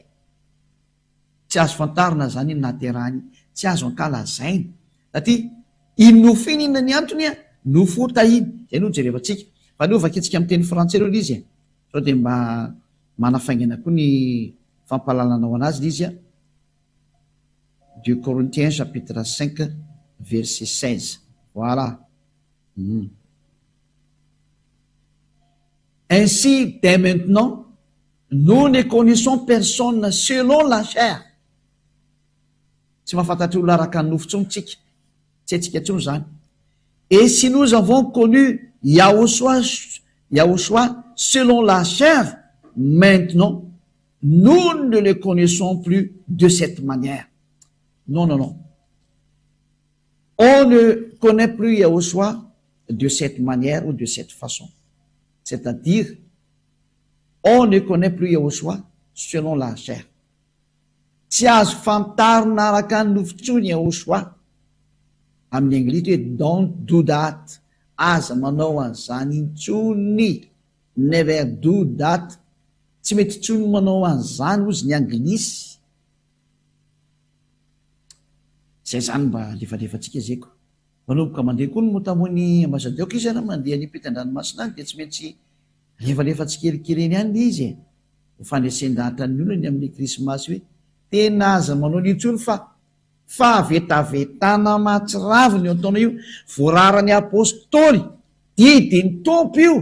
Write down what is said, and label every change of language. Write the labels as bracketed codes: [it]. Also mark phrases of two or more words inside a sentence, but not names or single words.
[mg] Tsy azo fantarina zany iny naterahany, tsy azo ankalazaina satria iny nofo iny inona ny antony a, nofo tahiny. Zay no jerevantsika fa ny ovakitsika amin'ny teny frantsay reo izy sao dia mba manafaingana koa ny fampalalana ao anazy izy a. [fr] 2 Corinthiens chapitre 5 verset 16. Voilà. Ainsi, dès maintenant, nous ne connaissons personne selon la chair. [mg] Tsy mahafantatra olona araka ny nofo tsony tsika, tsy haitsika tsony zany. [fr] Et si nous avons connu Yahushua selon la chair, maintenant, nous ne le connaissons plus de cette manière. Non, non, non. On ne connaît plus Yahushua de cette manière ou de cette façon. C'est-à-dire, on ne connaît plus Yahushua selon la chair. [mg] Tsy azo fantarina araka ny nofo tsony Yahushua. Amin'ny anglisy hoe [en] don't do that. [mg] Aza manao an'izany intsony. [en] Never do that. [mg] Tsy mety tsony manao an'izany ozy ny anglisy. Zay zany mba lefalefantsika zay ko. Manomboka mandeha koa ny motamony ambasadaoko izy ana mandeha ny ampitan-dranomasina any dia tsy maintsy lefalefantsikelikely eny any izy ho fandraisen-dahatra ny olona ny amin'ny krismasy hoe tena aza manao n'intsony fa vetavetana mahatsiraviny eo ataona io, voararany apôstôly didiny tompo io.